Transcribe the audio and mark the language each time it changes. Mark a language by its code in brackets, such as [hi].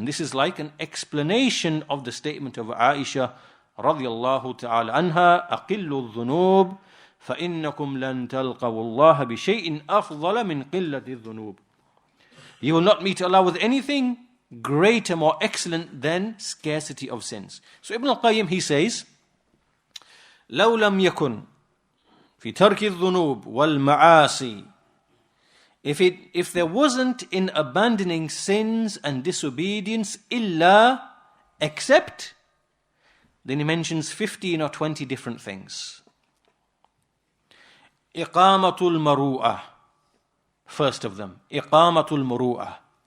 [en] And this is like an explanation of the statement of Aisha radiyallahu ta'ala anha, [ar] أَقِلُّ الذُّنُوبِ فَإِنَّكُمْ لَن تَلْقَوُا اللَّهَ بِشَيْءٍ أَفْضَلَ مِنْ قِلَّةِ الذُّنُوبِ. [en] You will not meet Allah with anything greater, more excellent than scarcity of sins. So Ibn al-Qayyim, he says, [ar] لَوْ لَمْ يَكُنْ فِي تَرْكِ الذُّنُوبِ وَالْمَعَاصِي. [en] If there wasn't in abandoning sins and disobedience illa, except, then he mentions 15 or 20 different things. Iqamatul maru'ah. First of them, Iqamatul maru'ah.